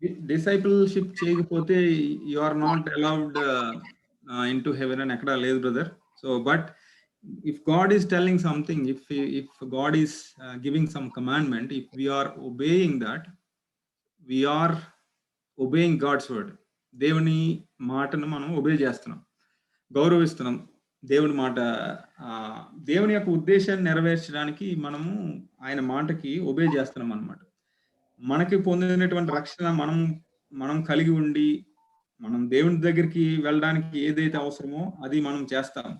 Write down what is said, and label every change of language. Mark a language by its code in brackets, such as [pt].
[te] Discipleship చేయకపోతే [en] you are not allowed into heaven [te] అని ఎక్కడ లేదు brother. [en] So but if God is telling something, if God is giving some commandment, if we are obeying that, we are obeying God's word. [te] దేవుని మాటను మనం obey చేస్తున్నాం, గౌరవిస్తున్నాం. దేవుని మాట, దేవుని యొక్క ఉద్దేశాన్ని నెరవేర్చడానికి మనము ఆయన మాటకి ఒబే చేస్తున్నాం అన్నమాట. మనకి పొందినటువంటి రక్షణ మనం కలిగి ఉండి మనం దేవుని దగ్గరికి వెళ్ళడానికి ఏదైతే అవసరమో అది మనం చేస్తాం.